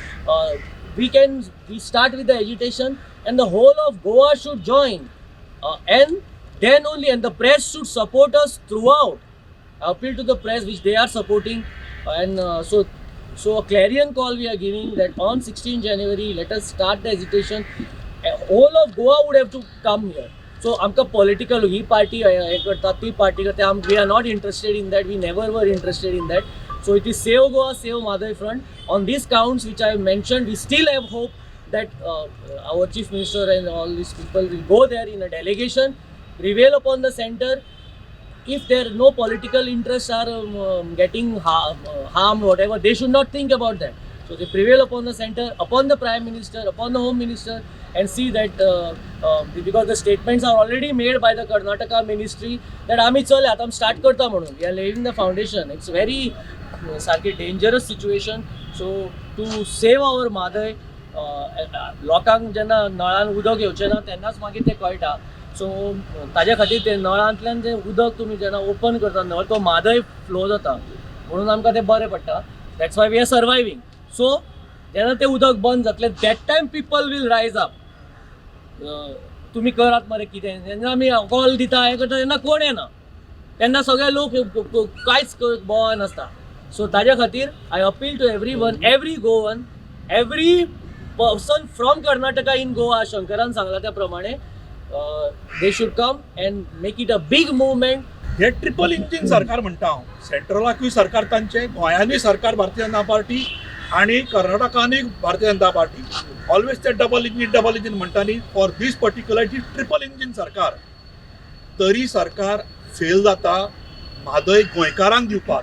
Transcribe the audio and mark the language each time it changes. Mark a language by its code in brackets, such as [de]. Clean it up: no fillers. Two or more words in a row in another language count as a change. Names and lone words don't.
[en] We start with the agitation, and the whole of Goa should join, and then only, and the press should support us throughout. I appeal to the press, which they are supporting, and so a clarion call we are giving that on 16 January, let us start the agitation. Whole of Goa would have to come here. So [kok] आमकां पॉलिटिकल ही पार्टी हे करता, ती पार्टी करता, [en] we are not interested in that, we never were interested in that. So it is Save Goa, Save Madai front. On these counts which I have mentioned, we still have hope that our Chief Minister and all these people will go there in a delegation, prevail upon the center. If there no political interests are getting harmed, whatever, they should not think about that. So they prevail upon the center, upon the Prime Minister, upon the Home Minister, and see that because the statements are already made by the Karnataka Ministry that [kok] आमी चल आतां start करता म्हणून, [en] we are laying the foundation. It's very सारकी dangerous situation. So to save our Madai, [kok] लोकांक जेन्ना नळान उदक येवचें ना तेन्नाच मागीर तें कळटा. सो ताज्या खातीर ते नळांतल्यान जें उदक तुमी जेन्ना ओपन करता नळ, तो म्हादय फ्लो जाता, म्हणून आमकां तें बरें पडटा. [en] That's why we are surviving. So [kok] जेन्ना तें उदक बंद जातलें, [en] that time people will rise up. [kok] तुमी करात मरे कितें, जेन्ना आमी कॉल दिता हें करता तेन्ना कोण येना. तेन्ना सगळे लोक कांयच बोवान नासता. [en] सो ताज्या [kok] खातीर [en] I appeal to every one, every Goan, every person from Karnataka in Goa, [kok] शंकरान सांगला त्या प्रमाणे [en] they should come and make it a big movement. [kok] हे ट्रिपल इंजिन सरकार म्हणटा हांव. सेंट्रलाकूय सरकार तांचे, गोंयांनी सरकार भारतीय जनता पार्टी आणि कर्नाटकानूय भारतीय जनता पार्टी. ऑलवेज ते डबल इंजिन म्हणटा न्ही. [en] for this particular [kok] ती ट्रिपल इंजिन सरकार. तरी सरकार फेल जाता म्हादय गोंयकारांक दिवपाक.